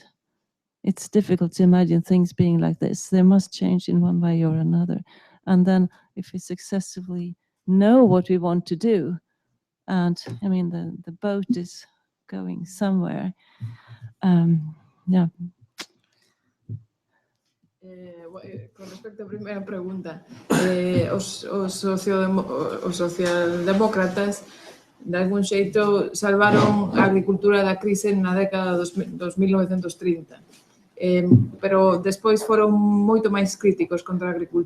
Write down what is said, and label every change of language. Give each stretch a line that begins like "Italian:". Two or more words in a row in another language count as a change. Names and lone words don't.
English: It's difficult to imagine things being like this. They must change in one way or another. And then if we successfully know what we want to do, and I mean, the boat is going somewhere. Yeah.
Galician: Con respecto á primeira pregunta, os socialdemócratas de algún xeito salvaron a agricultura da crise na década dos 1930. Pero despois foron moito máis críticos contra a agricultura.